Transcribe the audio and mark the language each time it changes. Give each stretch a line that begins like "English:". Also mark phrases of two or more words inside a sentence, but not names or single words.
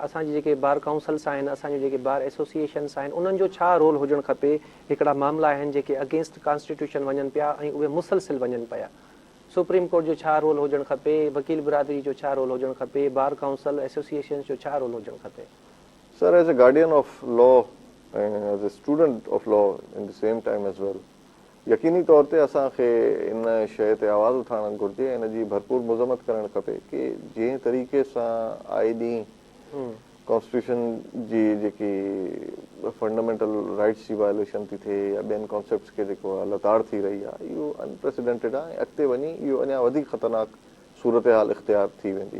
Sindhi: असांजी जेके
English: bar councils
Sindhi: आहिनि, असांजे जेके
English: bar associations
Sindhi: आहिनि, उन्हनि जो छा रोल हुजणु खपे? हिकिड़ा मामला आहिनि जेके
English: against constitution
Sindhi: वञनि पिया ऐं उहे मुसलसिल वञनि पिया। सुप्रीम कोर्ट जो छा रोल हुजणु खपे? वकील बिरादरी जो छा रोल हुजणु खपे?
English: bar council association
Sindhi: जो छा रोल हुजणु खपे?
English: Sir as a guardian of law and as a student of law in the same time as well,
Sindhi: यकीनी तौर ते असांखे इन शइ ते आवाज़ उठाइणु घुरिजे, इन जी भरपूर मज़म्मत करणु खपे कि जंहिं तरीक़े सां आए ॾींहुं कॉन्स्टिट्यूशन जी जेकी
English: fundamental rights
Sindhi: जी वायलेशन थी थिए या ॿियनि कॉन्सेप्ट्स खे जेको आहे लताड़ थी रही आहे, इहो अनप्रेसिडेंटेड आहे ऐं अॻिते वञी इहो अञा वधीक ख़तरनाक सूरत हाल इख़्तियार थी वेंदी।